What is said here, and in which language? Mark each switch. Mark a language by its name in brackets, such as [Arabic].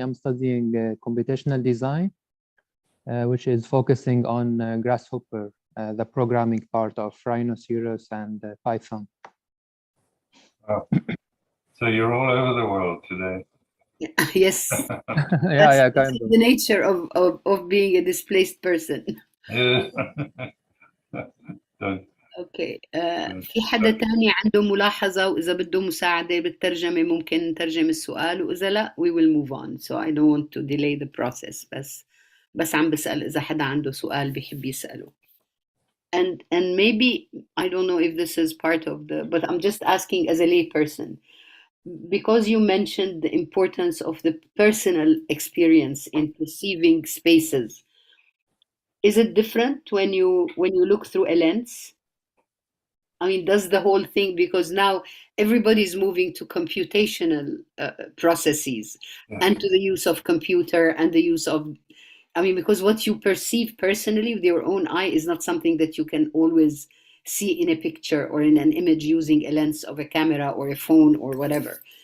[English] I'm studying computational design, which is focusing on Grasshopper, the programming part of Rhinoceros and Python. Wow. So you're all over the world today. Yes. Yeah, kind of. The nature of being a displaced person. Yes. done. [Arabic] اوكي في حدا تاني عنده ملاحظة، وإذا بده مساعدة بالترجمة ممكن نترجم السؤال، وإذا لا we will move on, so I don't want to delay the process. بس عم بسأل إذا حدا عنده سؤال بيحب يسأله. [English] And maybe I don't know if this is part of the, but I'm just asking as a lay person, because you mentioned the importance of the personal experience in perceiving spaces. Is it different when you look through a lens? I mean, does the whole thing, because now everybody's moving to computational processes and to the use of computer and the use of, I mean, because what you perceive personally with your own eye is not something that you can always see in a picture or in an image using a lens of a camera or a phone or whatever.